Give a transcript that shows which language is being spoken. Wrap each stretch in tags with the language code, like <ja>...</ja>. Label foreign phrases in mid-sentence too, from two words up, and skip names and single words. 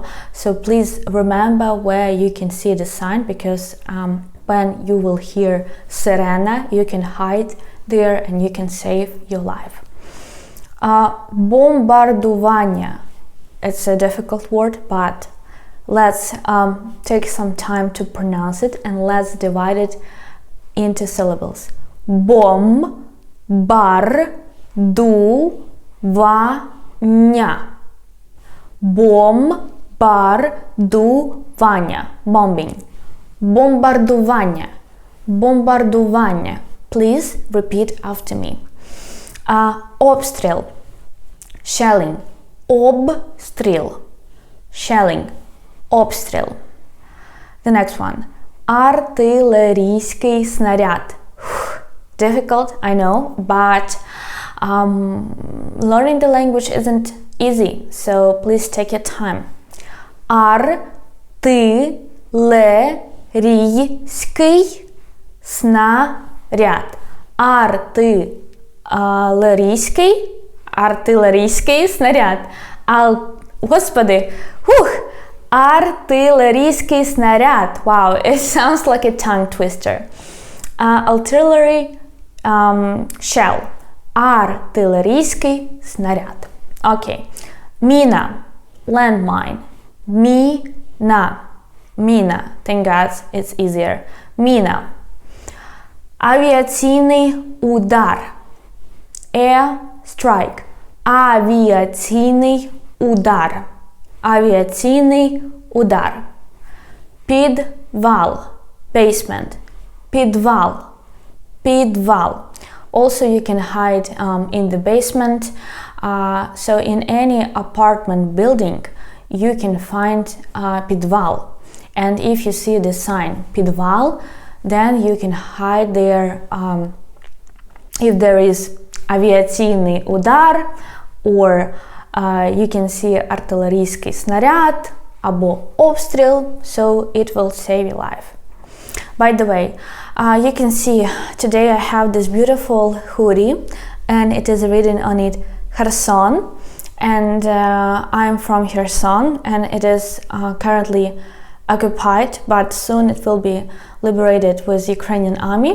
<en>So please remember where you can see the sign, because when you will hear sirena, you can hide there and you can save your life.</en> <uk>Бомбардування.</uk> <en>It's a difficult word, but let's take some time to pronounce it, and let's divide it into syllables.</en> <uk>Бомбардування. Бомбардування. Bombing. Бомбардування. Бомбардування.</uk> <en>Please repeat after me. Обстріл. Shelling. Обстріл. Shelling. Обстріл. The next one.</en> <uk>Артилерійський снаряд.</uk> <en>Difficult, I know, but learning the language isn't easy, so please take your time.</en> <uk>Артилерійський снаряд. Артилерійський снаряд. Господи, Артилерійський снаряд.</uk> <en>Wow, it sounds like a tongue twister. Artillery shell.</en> <uk>Артилерійський снаряд. Окей. Міна. Landmine. Міна. Міна.</uk> <en>Thank God it's easier.</en> <uk>Міна. Авіаційний удар.</uk> <en>Air strike.</en> <uk>Авіаційний удар. Авіаційний удар. Підвал. Basement. Підвал. Підвал.</uk> <en>Also, you can hide in the basement. So in any apartment building, you can find підвал. And if you see the sign підвал, then you can hide there if there is</en> <uk>авіаційний удар,</uk> <en>or you can see</en> <uk>артилерійський снаряд або обстріл,</uk> <en>so it will save your life. By the way, you can see today I have this beautiful hoodie and it is written on it Kherson, and I'm from Kherson and it is currently occupied, but soon it will be liberated with Ukrainian army.</en>